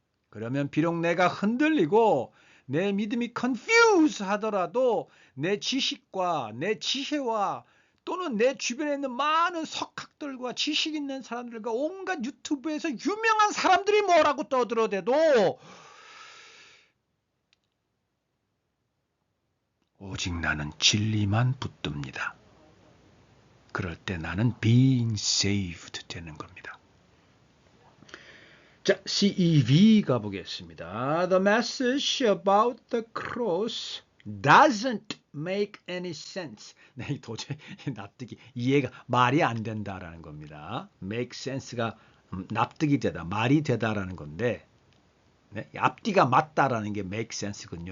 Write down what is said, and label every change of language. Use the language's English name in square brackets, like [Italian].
[Korean] 그러면 비록 내가 흔들리고 내 믿음이 confuse 하더라도 내 지식과 내 지혜와 또는 내 주변에 있는 많은 석학들과 지식 있는 사람들과 온갖 유튜브에서 유명한 사람들이 뭐라고 떠들어대도 오직 나는 진리만 붙듭니다. 그럴 때 나는 [English] being saved [Korean] 되는 겁니다. 자, CEV 가보겠습니다. [English] The message about the cross doesn't make any sense. [Korean] 네, 도저히 납득이, 이해가, 말이 안 된다라는 겁니다. make sense가 납득이 되다, 말이 되다라는 건데, 네, 앞뒤가 맞다라는 게 make sense군요.